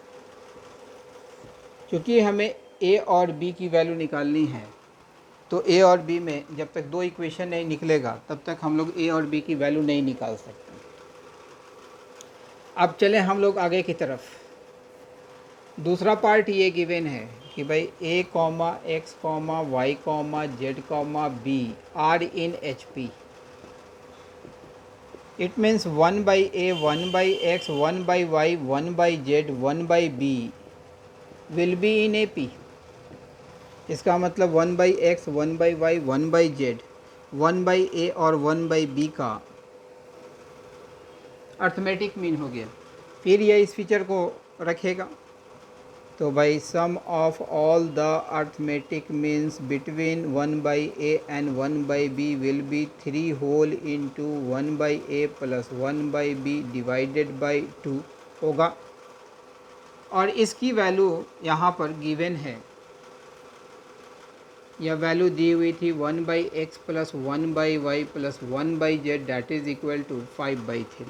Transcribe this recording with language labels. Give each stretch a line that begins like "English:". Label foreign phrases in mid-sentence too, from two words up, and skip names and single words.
Hindi: क्योंकि हमें a और b की वैल्यू निकालनी है, तो a और b में जब तक दो इक्वेशन नहीं निकलेगा तब तक हम लोग a और b की वैल्यू नहीं निकाल सकते। अब चलें हम लोग आगे की तरफ। दूसरा पार्ट ये गिवन है कि भाई
English: a comma x comma y comma z comma b are in HP. it means 1 by a 1 by x 1 by y 1 by z 1 by b will be in AP.
Hindi: इसका मतलब 1 by x 1 by y 1 by z 1 by a और 1 by b का
English: arithmetic mean
Hindi: हो गया। फिर ये इस फीचर को रखेगा, तो भाई
English: sum of all the arithmetic means between 1/a and 1/b will be 3 whole into 1/a plus 1/b divided by 2 होगा।
Hindi: और इसकी वैल्यू यहाँ पर गिवन है, यह वैल्यू दी हुई थी
English: 1/x plus 1/y plus 1/z that is equal to 5/3.